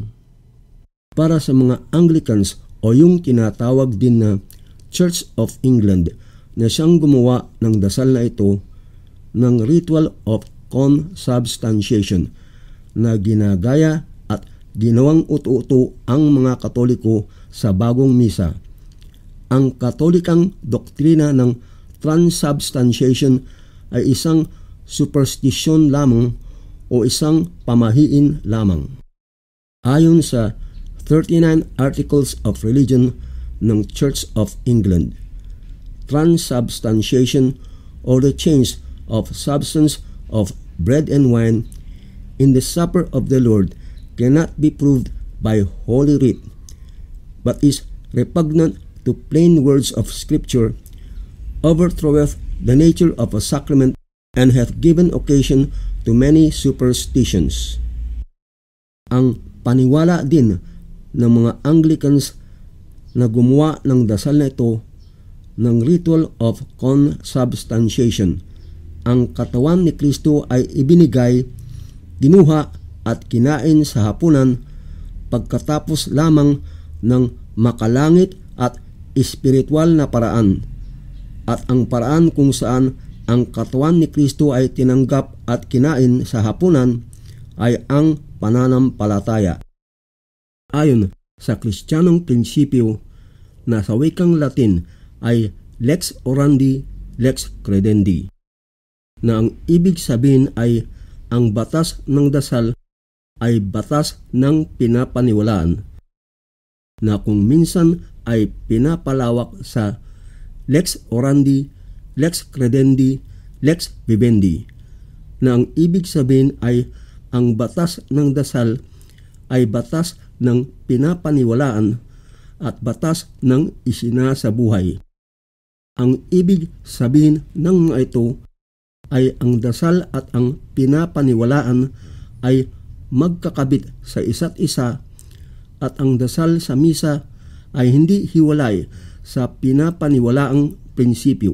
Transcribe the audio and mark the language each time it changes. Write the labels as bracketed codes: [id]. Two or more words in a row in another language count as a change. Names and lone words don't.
[tl] Para sa mga Anglicans o yung tinatawag din na Church of England na siyang gumawa ng dasal na ito ng [en] ritual of consubstantiation [tl] na ginagaya at ginawang utu-uto ang mga Katoliko sa bagong misa. Ang Katolikang doktrina ng transubstantiation ay isang superstition lamang o isang pamahiin lamang. Ayon sa [en] 39 Articles of Religion ng Church of England, transubstantiation or the change of substance of bread and wine in the supper of the Lord cannot be proved by Holy Writ, but is repugnant to plain words of Scripture, overthroweth the nature of a sacrament, and hath given occasion to many superstitions. [tl] Ang paniwala din ng mga Anglicans na gumawa ng dasal na ito ng [en] ritual of consubstantiation. [tl] Ang katawan ni Kristo ay ibinigay, kinuha at kinain sa hapunan pagkatapos lamang ng makalangit at espiritual na paraan at ang paraan kung saan ang katawan ni Kristo ay tinanggap at kinain sa hapunan ay ang pananampalataya. Ayon sa Kristiyanong prinsipyo na sa wikang Latin ay [la] lex orandi, lex credendi, [tl] na ang ibig sabihin ay ang batas ng dasal ay batas ng pinapaniwalaan, na kung minsan ay pinapalawak sa [la] lex orandi, lex credendi, lex vivendi, [tl] na ang ibig sabihin ay ang batas ng dasal ay batas ng pinapaniwalaan at batas ng isinasabuhay. Ang ibig sabihin ng mga ito ay ang dasal at ang pinapaniwalaan ay magkakabit sa isa't isa at ang dasal sa misa ay hindi hiwalay sa pinapaniwalaang prinsipyo.